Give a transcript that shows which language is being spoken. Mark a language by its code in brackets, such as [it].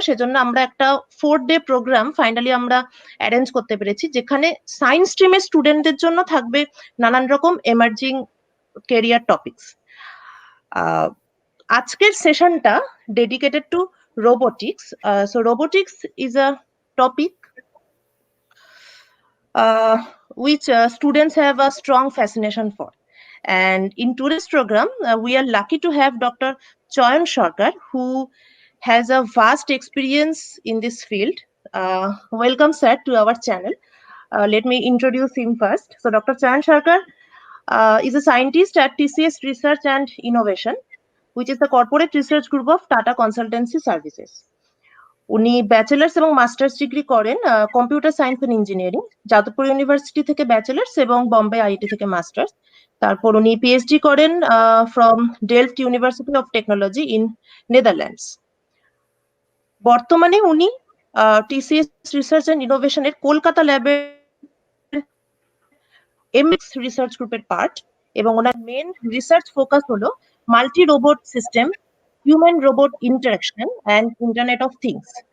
[bn] সেজন্য আমরা একটা 4 ডে প্রোগ্রাম ফাইনালি আমরা অ্যারেঞ্জ করতে পেরেছি, যেখানে সায়েন্স স্ট্রিমের স্টুডেন্টদের জন্য থাকবে নানান রকম এমার্জিং ক্যারিয়ার টপিকস। আজকের সেশনটা [en] Dedicated to robotics. So robotics is a topic which students have a strong fascination for. And in today's program, we are lucky to have Dr. Chayan Sarkar, who has a vast experience in this field. Welcome, sir, to our channel. Let me introduce him first. So Dr. Chayan Sarkar is a scientist at TCS Research and Innovation, which is the corporate research group of Tata Consultancy Services. [bn] উনি bachelors এবং masters degree করেন computer science and engineering, Jadavpur university থেকে bachelors এবং Bombay IIT থেকে masters. তারপর উনি PhD করেন from Delft university of technology in Netherlands. বর্তমানে উনি টিসিএস রিসার্চ এন্ড ইনোভেশনের কলকাতা ল্যাবের এমএক্স রিসার্চ গ্রুপের পার্ট, এবং ওনার মেন রিসার্চ ফোকাস হলো multi robot system, human robot interaction and internet of things.